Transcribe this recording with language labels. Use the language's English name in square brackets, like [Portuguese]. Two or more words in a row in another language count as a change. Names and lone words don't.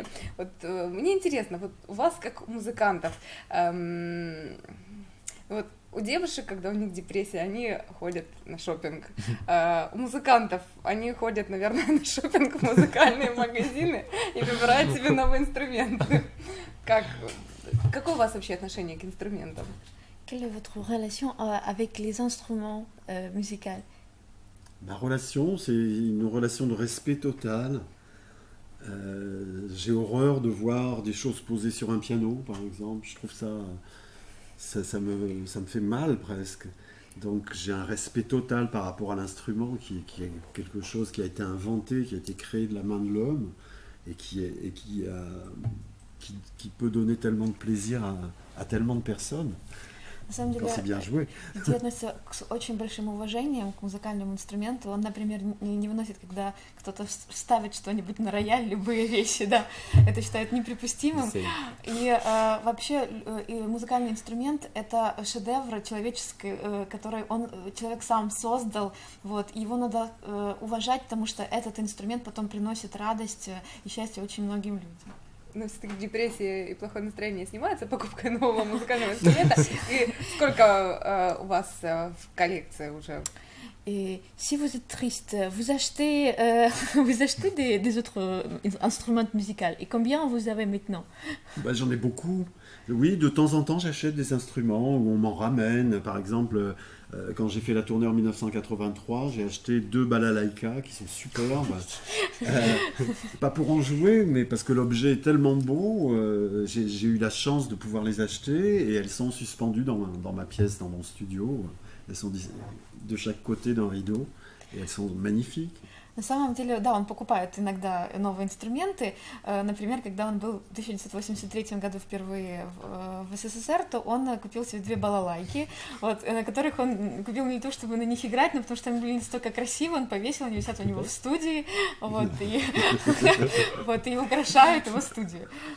[Russian] Вот мне интересно, вот у вас как у музыкантов, вот у девушек, когда у них депрессия, они ходят на шопинг. У музыкантов они ходят, наверное, на шопинг в музыкальные магазины и выбирают себе новые инструменты. Какое у вас вообще отношение к инструментам? [French] Quelle est votre relation avec les instruments musicaux? Ma relation, c'est une relation de respect total. J'ai horreur de voir des choses posées sur un piano, par exemple. Je trouve ça me fait mal presque. Donc j'ai un respect total par rapport à l'instrument qui est quelque chose qui a été inventé, qui a été créé de la main de l'homme et qui peut donner tellement de plaisir à tellement de personnes. [Russian] На самом деле, [French] quand c'est bien joué. [Russian] Ди относится с очень большим уважением к музыкальному инструменту. Он, например, не выносит, когда кто-то ставит что-нибудь на рояль, любые вещи, да, это считает неприпустимым. И вообще и музыкальный инструмент — это шедевр человеческий, который человек сам создал, вот, и его надо уважать, потому что этот инструмент потом приносит радость и счастье очень многим людям. Но все-таки депрессия и плохое настроение снимается покупкой нового музыкального инструмента. И сколько у вас в коллекции уже? [French] Et si vous êtes triste, vous achetez, des autres instruments musicaux. Et combien vous avez maintenant? J'en ai beaucoup. Oui, de temps en temps, j'achète des instruments ou on m'en ramène. Par exemple, quand j'ai fait la tournée en 1983, j'ai acheté 2 balalaïkas qui sont superbes. Pas pour en jouer, mais parce que l'objet est tellement beau. J'ai eu la chance de pouvoir les acheter et elles sont suspendues dans ma pièce, dans mon studio. Elles sont de chaque côté d'un rideau et elles sont magnifiques. [Russian] На самом деле, да, он покупает иногда новые инструменты. Например, когда он был в 1983 году впервые в СССР, то он купил себе 2 балалайки, вот, на которых он купил не то, чтобы на них играть, но потому что они были настолько красивы, он повесил, они висят у него в студии, вот, и украшают его студию.